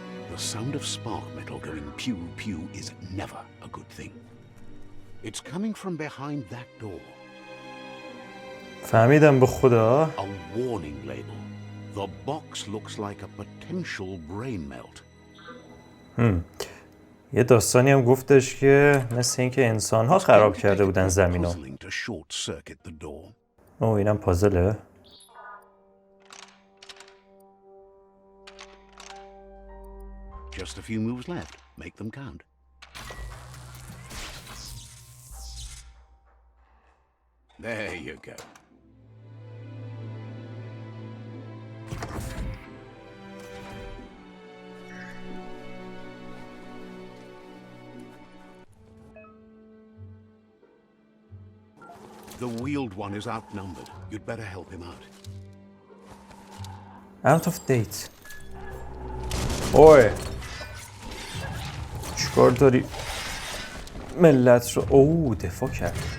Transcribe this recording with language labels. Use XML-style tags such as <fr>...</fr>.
<en>The sound of spark metal going pew-pew is never a good thing. It's coming from behind that door.</en> <fa>فهمیدم به خدا.</fa> <en>A warning label. The box looks like a potential brain melt.</en> <fa>یه داستانی هم گفتش که مثل اینکه انسان‌ها خراب کرده بودن زمینو.</fa> <en>Puzzling to short-circuit the door.</en> <fa>اوه اینم پازله.</fa> <en>Just a few moves left. Make them count. There you go. The wheeled one is outnumbered. You'd better help him out. Out of date.</en> <fa>اوه چیکار داری ملت رو اوه دفاع کرد.</fa>